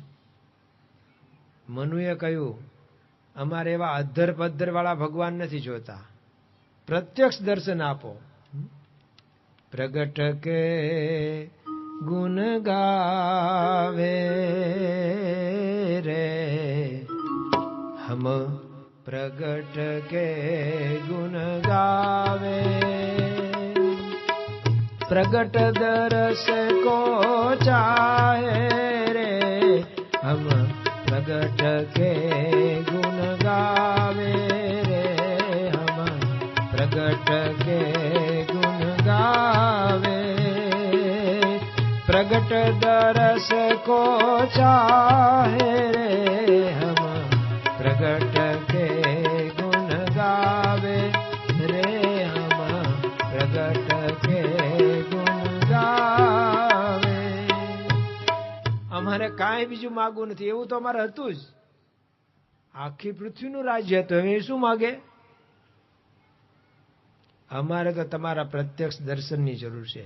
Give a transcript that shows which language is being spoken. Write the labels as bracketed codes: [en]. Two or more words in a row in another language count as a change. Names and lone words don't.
[gu] મનુએ કહ્યું, અમારે એવા અધ્ધર પદ્ધર વાળા ભગવાન નથી જોતા, પ્રત્યક્ષ દર્શન આપો. [hi] प्रगट के गुण गावे रे हम, प्रगट के गुण गावे. प्रगट दरस को चाहे रे हम, प्रगट के गुण गावे रे हम, प्रगट के गुण गावे. प्रगट दरस को चाहे रे हम, प्रगट के गुण गावे रे हम, प्रगट के [gu] અમારે કાંઈ બીજું માગવું નથી. એવું તો અમારે હતું જ, આખી પૃથ્વીનું રાજ્ય હતું. હવે શું માગે? અમારે તો તમારા પ્રત્યક્ષ દર્શનની જરૂર છે.